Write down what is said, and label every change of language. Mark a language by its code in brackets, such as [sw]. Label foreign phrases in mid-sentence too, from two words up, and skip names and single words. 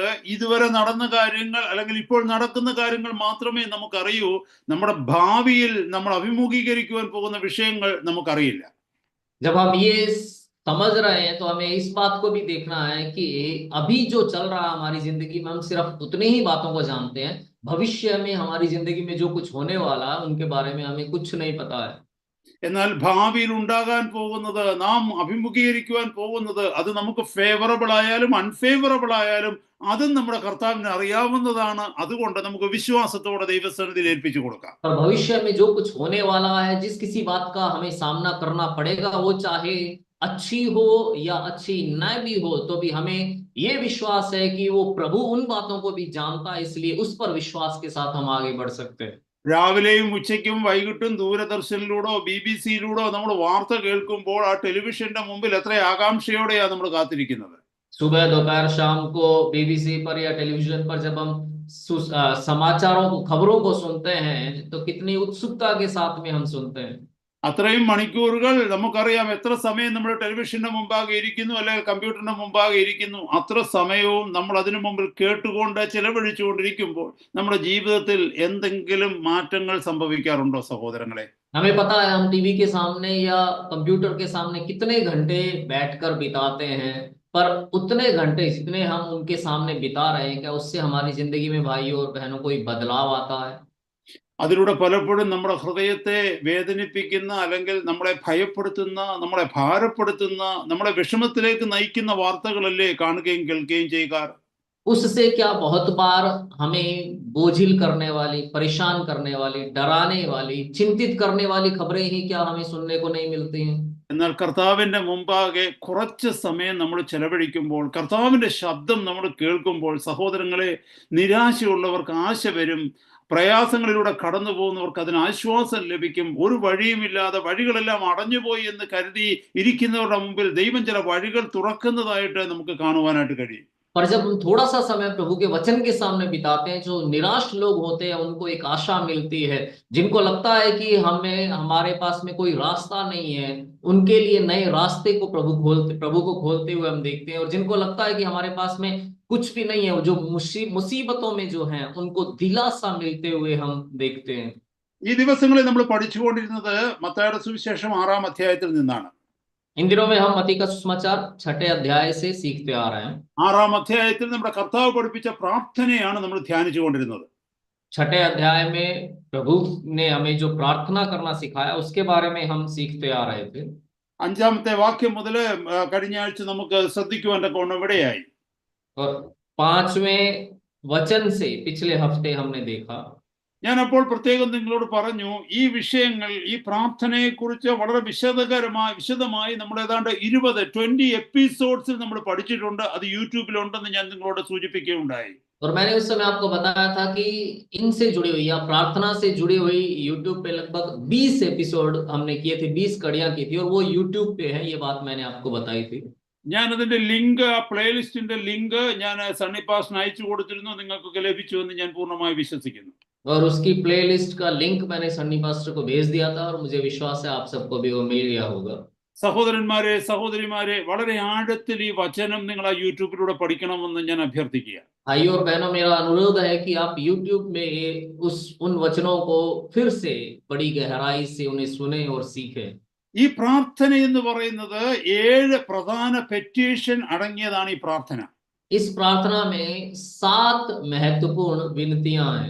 [ml] ഇതുവരെ നടന്ന കാര്യങ്ങൾ, അല്ലെങ്കിൽ ഇപ്പോൾ നടക്കുന്ന കാര്യങ്ങൾ മാത്രമേ നമുക്കറിയൂ. നമ്മുടെ ഭാവിയിൽ നമ്മൾ അഭിമുഖീകരിക്കുവാൻ പോകുന്ന വിഷയങ്ങൾ നമുക്കറിയില്ല. [hi] जब हम ये समझ रहे हैं तो हमें इस बात को भी देखना है कि अभी जो चल रहा है हमारी जिंदगी में, हम सिर्फ उतनी ही बातों को जानते हैं। भविष्य में हमारी जिंदगी में जो कुछ होने वाला है उनके बारे में हमें कुछ नहीं पता है। [ml] എന്നാൽ ഭാവിയിൽ ഉണ്ടാകാൻ പോകുന്നത്, നാം അഭിമുഖീകരിക്കുവാൻ പോകുന്നത്, അത് നമുക്ക് ഫേവറബിൾ ആയാലും അൺഫേവറബിൾ ആയാലും അതും നമ്മുടെ കർത്താവിന് അറിയാവുന്നതാണ്. അതുകൊണ്ട് നമുക്ക് വിശ്വാസത്തോടെ ദൈവസന്നിധിയിൽ ഏൽപ്പിച്ചു കൊടുക്കാം. [hi] और भविष्य में जो कुछ होने वाला है, जिस किसी बात का हमें सामना करना पड़ेगा, वो चाहे अच्छी हो या अच्छी न भी हो, तो भी हमें ये विश्वास है कि वो प्रभु उन बातों को भी जानता है, इसलिए उस पर विश्वास के साथ हम आगे बढ़ सकते हैं। [ml] രാവിലെയും ഉച്ചയ്ക്കും വൈകിട്ടും ദൂരദർശനിലൂടോ BBC-യിലൂടോ നമ്മൾ വാർത്ത കേൾക്കുമ്പോൾ ആ ടെലിവിഷന്റെ മുമ്പിൽ എത്ര ആകാംക്ഷയോടെയാണ് നമ്മൾ കാത്തിരിക്കുന്നത്. [hi] सुबह, दोपहर, शाम को BBC पर या टेलीविजन पर जब हम समाचारों को, खबरों को सुनते हैं तो कितनी उत्सुकता के साथ में हम सुनते हैं। [ml] അത്രയും മണിക്കൂറുകൾ നമുക്കറിയാം എത്ര സമയം നമ്മൾ ടെലിവിഷന്റെ മുമ്പാകെ ഇരിക്കുന്നു അല്ലെങ്കിൽ കമ്പ്യൂട്ടറിന്റെ മുമ്പാകെ ഇരിക്കുന്നു. അത്ര സമയവും നമ്മൾ അതിനു മുമ്പിൽ കേട്ടുകൊണ്ട് ചെലവഴിച്ചുകൊണ്ടിരിക്കുമ്പോൾ നമ്മുടെ ജീവിതത്തിൽ എന്തെങ്കിലും മാറ്റങ്ങൾ സംഭവിക്കാറുണ്ടോ സഹോദരങ്ങളെ? [hi] हमें पता है हम टीवी के सामने या कंप्यूटर के सामने कितने घंटे बैठकर बिताते हैं, पर उतने घंटे जितने हम उनके सामने बिता रहे हैं, क्या उससे हमारी जिंदगी में भाइयों और बहनों कोई बदलाव आता है? [ml] അതിലൂടെ പലപ്പോഴും നമ്മുടെ ഹൃദയത്തെ വേദനിപ്പിക്കുന്ന അല്ലെങ്കിൽ നമ്മളെ ഭയപ്പെടുത്തുന്ന, നമ്മളെ ഭാരപ്പെടുത്തുന്ന, നമ്മളെ വിഷമത്തിലേക്ക് നയിക്കുന്ന വാർത്തകളല്ലേ കാണുകയും കേൾക്കുകയും ചെയ്യുക. [hi] उससे क्या बहुत बार हमें बोझिल करने वाली, परेशान करने वाली, डराने वाली, चिंतित करने वाली खबरें ही क्या हमें सुनने को नहीं मिलती हैं? [ml] എന്നാൽ കർത്താവിന്റെ മുമ്പാകെ കുറച്ച് സമയം നമ്മൾ ചെലവഴിക്കുമ്പോൾ, കർത്താവിന്റെ ശബ്ദം നമ്മൾ കേൾക്കുമ്പോൾ, സഹോദരങ്ങളെ, നിരാശയുള്ളവർക്ക് ആശ വരും. പ്രയാസങ്ങളിലൂടെ കടന്നു പോകുന്നവർക്ക് അതിന് ആശ്വാസം ലഭിക്കും. ഒരു വഴിയുമില്ലാതെ വഴികളെല്ലാം അടഞ്ഞുപോയി എന്ന് കരുതി ഇരിക്കുന്നവരുടെ മുമ്പിൽ ദൈവം ചില വഴികൾ തുറക്കുന്നതായിട്ട് നമുക്ക് കാണുവാനായിട്ട് കഴിയും. [hi] पर जब हम थोड़ा सा समय प्रभु के वचन के सामने बिताते हैं, जो निराश लोग होते हैं उनको एक आशा मिलती है, जिनको लगता है कि हमें हमारे पास में कोई रास्ता नहीं है, उनके लिए नए रास्ते को प्रभु को खोलते हुए हम देखते हैं। और जिनको लगता है कि हमारे पास में कुछ भी नहीं है, जो मुसीबतों में जो हैं उनको दिलासा मिलते हुए हम देखते हैं। [ml] ഈ ദിവസങ്ങളിൽ നമ്മൾ പഠിച്ചുകൊണ്ടിരുന്നത് മത്തായിയുടെ സുവിശേഷം 6-ാം അധ്യായത്തിൽ നിന്നാണ്. [hi] इन दिनों में हम मत्ती का सुसमाचार 6ठे अध्याय से सीखते आ रहे हैं। [ml] 6-ാം അധ്യായത്തിൽ നമ്മുടെ കർത്താവ് പഠിപ്പിച്ച പ്രാർത്ഥനയാണ് നമ്മൾ ധ്യാനിച്ചുകൊണ്ടിരുന്നത്. [hi] 6ठे अध्याय में प्रभु ने हमें जो प्रार्थना करना सिखाया उसके बारे में हम सीखते आ रहे थे। [ml] 5-ാമത്തെ വാക്യം മുതൽ കഴിഞ്ഞ ആഴ്ച നമുക്ക് ശ്രദ്ധിക്കുവാൻ തക്കവണ്ണം ഇടയായി. [hi] और 5वें वचन से पिछले हफ्ते हमने देखा। [ml] ഞാൻ അപ്പോൾ പ്രത്യേകം നിങ്ങളോട് പറഞ്ഞു, ഈ വിഷയങ്ങൾ, ഈ പ്രാർത്ഥനയെക്കുറിച്ച് വളരെ വിശദമായി നമ്മൾ ഏതാണ്ട് 20 എപ്പിസോഡ്സിൽ നമ്മൾ പഠിച്ചിട്ടുണ്ട്. അത് യൂട്യൂബിലുണ്ടെന്ന് ഞാൻ നിങ്ങളോട് സൂചിപ്പിക്കുകയുണ്ടായി. [hi] और मैंने उस समय आपको बताया था कि इनसे जुड़ी हुई या प्रार्थना से जुड़ी हुई यूट्यूब पे लगभग 20 एपिसोड हमने किए थे, 20 कड़ियां की थी और वो यूट्यूब पे है। ये बात मैंने आपको बताई थी। [ml] ഞാൻ അതിന്റെ ലിങ്ക്, ആ പ്ലേലിസ്റ്റിന്റെ ലിങ്ക് ഞാൻ സണ്ണി പാസ്റ്റിന് അയച്ചു കൊടുത്തിരുന്നു. നിങ്ങൾക്കൊക്കെ ലഭിച്ചു എന്ന് ഞാൻ പൂർണ്ണമായി വിശ്വസിക്കുന്നു. [hi] और उसकी प्लेलिस्ट का लिंक मैंने सन्नी पास्टर को भेज दिया था और मुझे विश्वास है आप सबको भी वो मिल गया होगा। [ml] സഹോദരന്മാരെ, സഹോദരിമാരെ, വളരെ ആഴത്തിൽ ഈ വചനം നിങ്ങൾ ആ യൂട്യൂബിലൂടെ പഠിക്കണമെന്ന് ഞാൻ അഭ്യർത്ഥിക്കുക. [hi] भाइयों और बहनों, मेरा अनुरोध है कि आप YouTube में उन वचनों को फिर से बड़ी गहराई से उन्हें सुने और सीखें। [ml] ഈ പ്രാർത്ഥന എന്ന് പറയുന്നത് 7 പ്രധാന പെറ്റീഷൻ അടങ്ങിയതാണ് ഈ പ്രാർത്ഥന. [hi] इस प्रार्थना में 7 महत्वपूर्ण विनतियां हैं।